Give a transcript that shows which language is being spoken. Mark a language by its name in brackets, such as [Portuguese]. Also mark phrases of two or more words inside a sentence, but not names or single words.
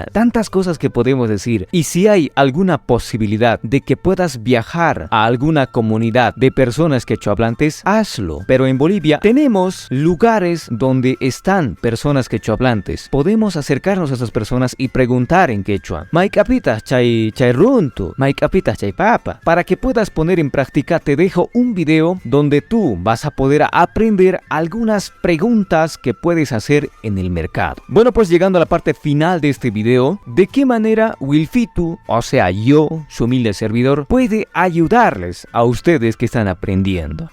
[Spanish] Tantas cosas que podemos decir. Y si hay alguna posibilidad de que puedas viajar a alguna comunidad de personas quechohablantes, hazlo. Pero en Bolivia tenemos lugares donde están personas quechohablantes. Podemos acercarnos a esas personas y preguntar en quechua. [Quechua] Maikapita chay runtu, maikapita chay papa. [Spanish] Para que puedas poner en práctica, te dejo un video donde tú vas a poder aprender algunas preguntas que puedes hacer en el mercado. Bueno, pues llegando a la parte final de este video, ¿de qué manera Wilfitu, o sea yo, su humilde servidor, puede ayudarles a ustedes que están aprendiendo?